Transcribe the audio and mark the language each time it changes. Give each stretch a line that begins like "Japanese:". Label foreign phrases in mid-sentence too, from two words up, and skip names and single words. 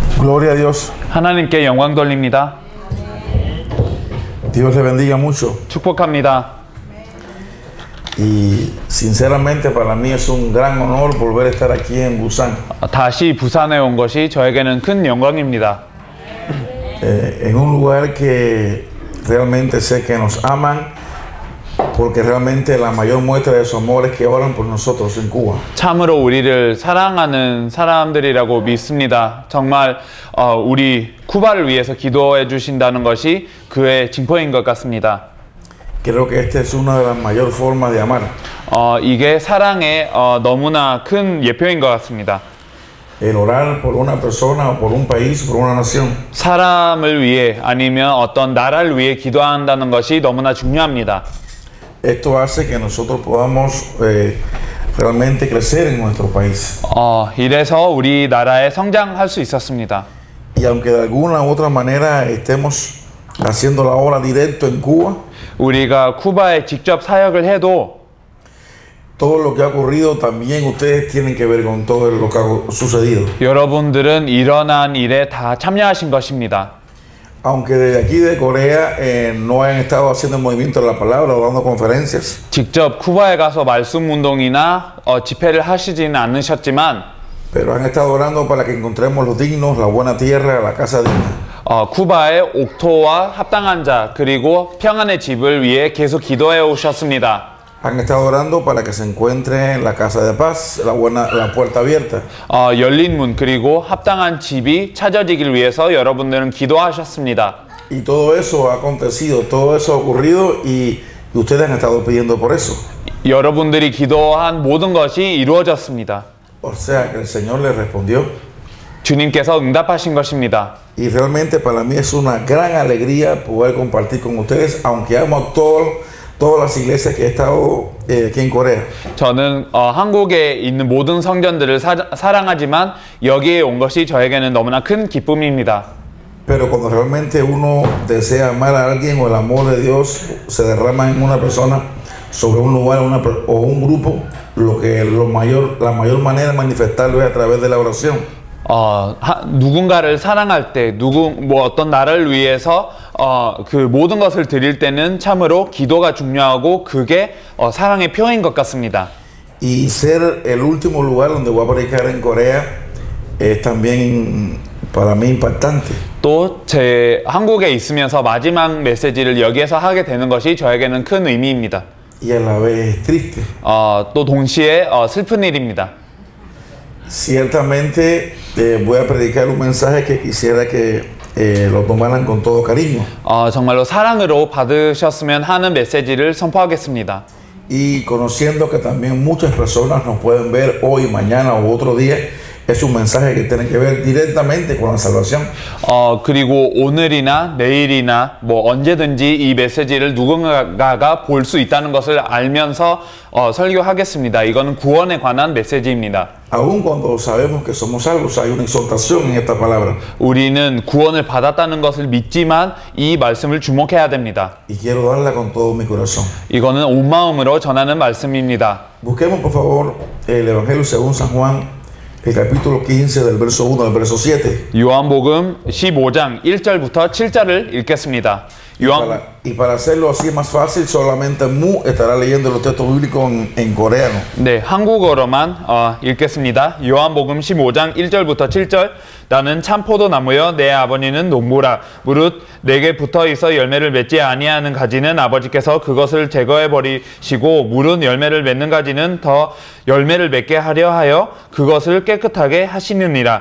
Spanish: Gloria a Dios.
Korean: 하나님께 영광 돌립니다.
Spanish: Dios le bendiga mucho.
Korean: 축복합니다.
Spanish: Y sinceramente para mí es un gran honor volver a estar aquí en Busan.
Korean: 다시 부산에 온 것이 저에게는 큰 영광입니다.
Spanish: En un lugar que realmente sé que nos aman, porque realmente la mayor muestra de su amor es que oran por nosotros en Cuba.
Korean: 참으로 우리를 사랑하는 사람들이라고 믿습니다. 정말 우리 쿠바를 위해서 기도해 주신다는 것이 그의 징표인 것 같습니다.
Spanish: Creo que esta es una de las mayores formas de amar.
Korean: 이게 사랑의 너무나 큰 예표인 것 같습니다.
Spanish: El orar por una persona o por un país, por una nación.
Korean: 사람을 위해 아니면 어떤 나라를 위해 기도한다는 것이 너무나 중요합니다.
Spanish: Esto hace que nosotros podamos realmente crecer en nuestro país.
Korean: 이래서 우리나라에 성장할 수 있었습니다.
Spanish: Y aunque de alguna u otra manera estemos haciendo la obra directo en Cuba,
Korean: 우리가 쿠바에 직접 사역을 해도
Spanish: todo lo que ha ocurrido también ustedes tienen que ver con todo lo que ha sucedido.
Korean: 여러분들은 일어난 일에 다 참여하신 것입니다.
Spanish: Aunque desde aquí de Corea no han estado haciendo el movimiento de la palabra o dando conferencias,
Korean: 직접 쿠바에 가서 말씀 운동이나 집회를 하시지는 않으셨지만
Spanish: pero han estado orando para que encontremos los dignos, la buena tierra, la casa digna.
Korean: 쿠바의 옥토와 합당한 자 그리고 평안의 집을 위해 계속 기도해 오셨습니다.
Spanish: Han estado orando para que se encuentre la casa de paz, la puerta abierta.
Korean: 열린 문 그리고 합당한 집이 찾아지길 위해서 여러분들은 기도하셨습니다.
Spanish: Y todo eso ha acontecido, todo eso ha ocurrido y ustedes han estado pidiendo por eso.
Korean: 여러분들이 기도한 모든 것이 이루어졌습니다.
Spanish: O sea que el Señor les respondió.
Korean: 주님께서 응답하신 것입니다.
Spanish: Y realmente para mí es una gran alegría poder compartir con ustedes, aunque amo todas las iglesias que he estado aquí en Corea.
Korean: 저는 한국에 있는 모든 성전들을 사랑하지만 여기에 온 것이 저에게는 너무나 큰 기쁨입니다.
Spanish: Pero cuando realmente uno desea amar a alguien o el amor de Dios se derrama en una persona sobre un lugar o un grupo, la mayor manera de manifestarlo es a través de la oración.
Korean: 누군가를 사랑할 때 어떤 나라를 위해서 그 모든 것을 드릴 때는 참으로 기도가 중요하고 그게 사랑의 표인 것 같습니다.
Spanish: Y ser el último lugar donde voy a predicar en Corea es también para mí impactante.
Korean: 또 제 한국에 있으면서 마지막 메시지를 여기에서 하게 되는 것이 저에게는 큰 의미입니다.
Spanish: Y a la vez triste.
Korean: 또 동시에 슬픈 일입니다.
Spanish: Ciertamente voy a predicar un mensaje que quisiera que lo tomaran con todo cariño.
Korean: 정말로 사랑으로 받으셨으면 하는 메시지를 선포하겠습니다.
Spanish: Y conociendo que también muchas personas nos pueden ver hoy, mañana u otro día, es un mensaje que tiene que ver directamente con la salvación.
Korean: 그리고 오늘이나 내일이나 언제든지 이 메시지를 누군가가 볼 수 있다는 것을 알면서 설교하겠습니다. 이거는 구원에 관한 메시지입니다.
Spanish: Aun cuando sabemos que somos salvos, hay una exhortación en esta palabra.
Korean: 우리는 구원을 받았다는 것을 믿지만 이 말씀을 주목해야 됩니다.
Spanish: Y quiero darla con todo mi corazón.
Korean: 이거는 온 마음으로 전하는 말씀입니다.
Spanish: Busquemos por favor el Evangelio según San Juan. El capítulo 15 del verso 1 al verso 7.
Korean: 요한복음 15장 1절부터 7절을 읽겠습니다.
Spanish: Y para hacerlo así más fácil, solamente Mu estará leyendo los textos bíblicos en coreano.
Korean: 네, 한국어로만 읽겠습니다. 요한복음 15장 1절부터 7절. 나는 참 포도나무여 내 아버지는 농부라. 무릇 내게 붙어있어 열매를 맺지 아니하는 가지는 아버지께서 그것을 제거해 버리시고 무릇 열매를 맺는 가지는 더 열매를 맺게 하려 하여 그것을 깨끗하게 하시느니라.